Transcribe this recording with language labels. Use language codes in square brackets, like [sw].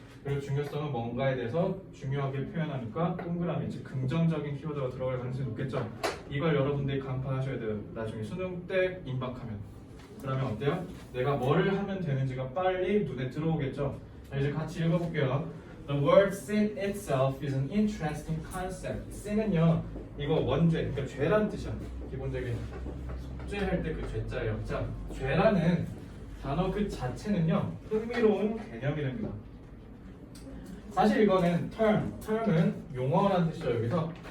[ko] 그리고 중요성은 뭔가에 대해서 중요하게 표현하니까 동그라미, 즉 긍정적인 키워드가 들어갈 가능성이 높겠죠. 이걸 여러분들이 간파하셔야 돼요. 나중에 수능 때 임박하면. 그러면 어때요? 내가 뭘 하면 되는지가 빨리 눈에 들어오겠죠. 자, 이제 같이 읽어볼게요. [en] The word sin itself is an interesting concept. [ko] sin은요, 이거 원죄, 그러니까 죄란 뜻이야. 기본적인 속죄할 때 그 죄자예요. 자, 죄라는 단어 그 자체는요, 흥미로운 개념이랍니다. 사실 이거는 term은 용어라는 뜻이죠 여기서.